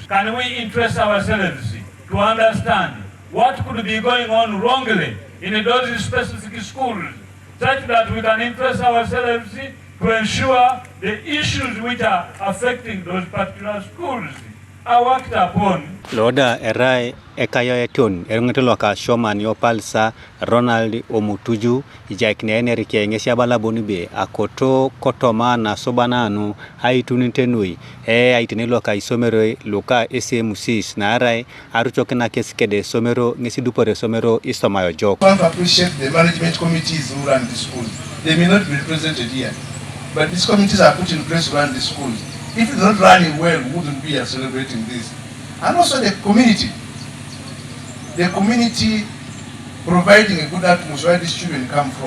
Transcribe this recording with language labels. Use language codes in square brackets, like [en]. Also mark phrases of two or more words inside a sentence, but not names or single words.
[en] Can we interest ourselves to understand what could be going on wrongly in those specific schools, such that we can interest ourselves to ensure the issues which are affecting those particular schools are worked upon. [teo] Loda erai ekayo eton erungetelo ka shoman yo palsa Ronald Omutuju ijakne enerike ngeshabala bonibe akoto kotoma na sobananu haitunitenui aitenelo ka isomero loka SMC na arai aruchokena keskede somero ngesidupore somero isomayo jok. [en] I appreciate the management committees who run the school. They may not be represented here, but these committees are put in place to run the schools. If it's not running well, we wouldn't be celebrating this. And also the community providing a good atmosphere where these children come from.